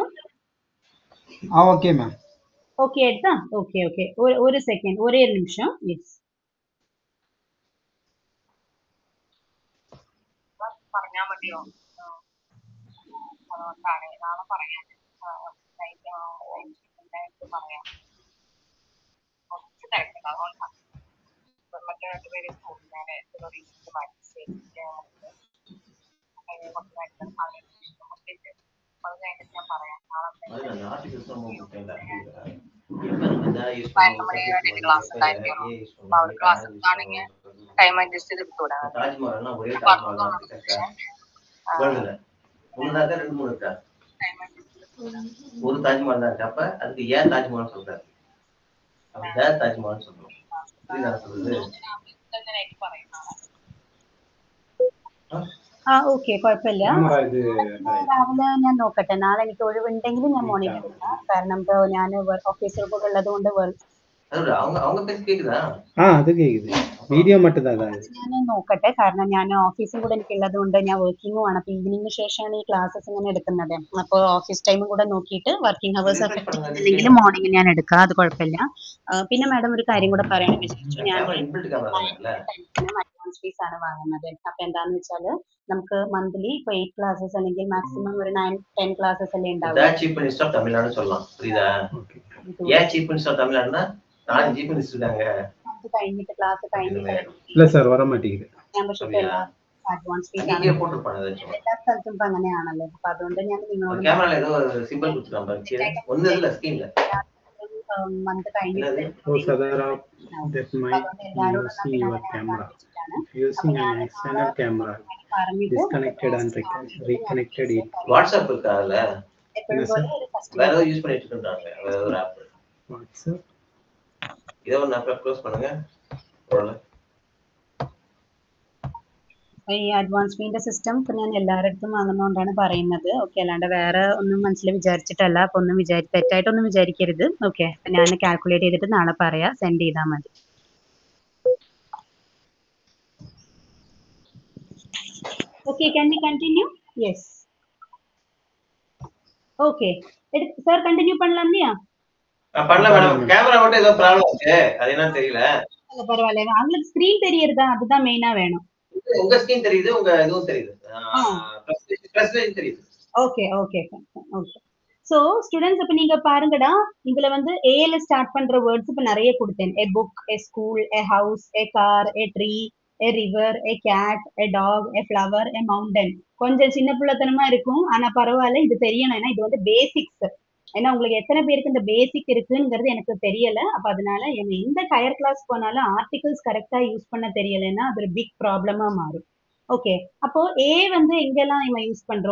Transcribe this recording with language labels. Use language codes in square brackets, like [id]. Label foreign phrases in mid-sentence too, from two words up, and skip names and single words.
[ta] ஓகே மேம். ஓகே எடுத்தா? ஓகே ஓகே, ஒரு செகண்ட், ஒரே நிமிஷம். எஸ், [ml] പറഞ്ഞാൽ മതിയോ? അതുകൊണ്ടാണ് നാളെ പറയാൻ പറയാം. കുറച്ച് തിരക്കുണ്ട്, അതുകൊണ്ടാണ്. മറ്റേ രണ്ടുപേര് സ്കൂളിലാണ് റീസെന്റ് കുറച്ച് അത് കഴിഞ്ഞിട്ട് ഞാൻ പറയാം. നാളെ മണി വേണ്ടിയിട്ട് ക്ലാസ് ഉണ്ടായിരിക്കുള്ളൂ. അപ്പൊ അവർ ക്ലാസ് എടുക്കുകയാണെങ്കിൽ [en] time adjust [ml] ചെയ്ത് കിട്ടൂടാ. [ta] ஒரு தாஜ்மஹால் தான் இருக்கு. அப்ப அதுக்கு ஏன் தாஜ்மஹால் சொல்றாரு? தாஜ்மஹால் சொல்றோம். சொல்றது [ml] ഓക്കെ, കുഴപ്പമില്ല. രാവിലെ ഞാൻ നോക്കട്ടെ. നാളെ എനിക്ക് ഒഴിവുണ്ടെങ്കിൽ ഞാൻ മോർണിംഗ് എടുക്കാം. കാരണം ഇപ്പൊ ഞാൻ [en] office work [ml] ഉള്ളത് കൊണ്ട് [ta] அவங்க பேசி கேக்குதா? அது கேக்குது. வீடியோ மட்டும் தான் [ml] ഞാൻ നോക്കട്ടെ. കാരണം ഞാൻ ഓഫീസും കൂടെ എനിക്ക് ഉള്ളത് കൊണ്ട് ഞാൻ വർക്കിംഗും ആണ്. അപ്പൊ ഈവനിങ്ങിന് ശേഷമാണ് ഈ ക്ലാസ്സസ് ഇങ്ങനെ എടുക്കുന്നത്. അപ്പോൾ [en] office time [ml] കൂടെ നോക്കിയിട്ട് [en] working hours effect [ml] ചെയ്യുന്നില്ലെങ്കിൽ മോർണിംഗ് ഞാൻ എടുക്കാം. അത് കുഴപ്പമില്ല. പിന്നെ മാഡം ഒരു കാര്യം കൂടെ പറയണം വിചാരിച്ചു. ഞാൻ [en] advance fees [ml] ആണ് വാങ്ങുന്നത്. അപ്പൊ എന്താന്ന് വെച്ചാല് നമുക്ക് മന്ത്ലി ഇപ്പൊ 8 ക്ലാസ്സസ് അല്ലെങ്കിൽ മാക്സിമം ഒരു 9-10 ക്ലാസ്സസ് അല്ലേ ഉണ്ടാവും. [en] Chief Minister of Tamil Nadu [ta] சொல்லலாம். புரியுதா? ஏன் [en] Chief Minister of Tamil Nadu [ta] 4 [en] chief minister [ta] இருக்காங்க. [ml] அது കഴിഞ്ഞിട്ട് ക്ലാസ് കഴിഞ്ഞിട്ട് [ta] இல்ல சார் வர மாட்டேங்குது. [ml] മെമ്പർഷിപ്പ് എല്ലാം [en] advance fees [ml] ആണ്. എല്ലാ സ്ഥലത്തും ഇപ്പൊ അങ്ങനെയാണല്ലോ. അപ്പൊ അതുകൊണ്ട് ഞാൻ നിങ്ങളോട് ക്യാമറയിൽ ഏതോ സിംബൽ കൊടുത്തിട്ടുണ്ട്. ഒന്നുമില്ല സ്ക്രീനിൽ. മന്ത് കഴിഞ്ഞിട്ട് [en] disconnected and reconnected it. [ta] வாட்ஸ்அப் இருக்காதுல? வேற ஏதோ யூஸ் பண்ணிட்டு இருக்காங்க. வேற ஏதோ ஆப். வாட்ஸ்அப் இத ஒரு [en] app close [ta] பண்ணுங்க. போடல. [ml] ഈ [en] advance fee [ml] സിസ്റ്റം ഇപ്പൊ ഞാൻ എല്ലാവരുടെയും വാങ്ങുന്നതുകൊണ്ടാണ് പറയുന്നത്. ഓക്കെ, അല്ലാണ്ട് വേറെ ഒന്നും മനസ്സിൽ വിചാരിച്ചിട്ടല്ല. അപ്പൊ ഒന്നും തെറ്റായിട്ടൊന്നും വിചാരിക്കരുത്. ഓക്കെ, ഞാൻ കാൽക്കുലേറ്റ് ചെയ്തിട്ട് നാളെ പറയാം. സെൻഡ് ചെയ്താൽ മതി. ഓക്കെ, [en] can we continue? Yes. [ta] ஓகே, சார் கண்டினியூ பண்ணலாம் இல்லையா? பண்ணலாம் மேடம். கேமரா மட்டும் ஏதோ ப்ராப்ளம் இருக்கு. அது என்ன தெரியல. பரவாயில்ல, உங்களுக்கு ஸ்கிரீன் தெரியறதா? அதுதான் மெயினா வேணும். உங்க ஸ்கிரீன் தெரியுது, உங்க இதுவும் தெரியுது. பிரசன்டேஷன் தெரியுது. ஓகே ஓகே ஓகே. [en] so students [ta] இப்ப நீங்க பாருங்கடா, இதுல வந்து ஏல ஸ்டார்ட் பண்ற வேர்ட்ஸ் இப்ப நிறைய கொடுத்தேன். [en] a book, a school, a house, a car, a tree, a river, a cat, a dog, a flower, a mountain. [ta] கொஞ்சம் சின்ன பிள்ளைத்தனமா இருக்கும், ஆனா பரவாயில்ல, இது தெரியணும். ஏன்னா இது வந்து பேசிக்ஸ். ஏன்னா உங்களுக்கு எத்தனை பேருக்கு இந்த பேசிக் இருக்குங்கிறது எனக்கு தெரியல. அப்ப அதனால எந்த [en] higher class [ta] போனாலும் [en] articles correct use [ta] பண்ண தெரியலைன்னா அது ஒரு [en] big problem [ta] மாறும். ஓகே, அப்போ ஏ வந்து எங்கெல்லாம் நம்ம யூஸ் பண்றோம்?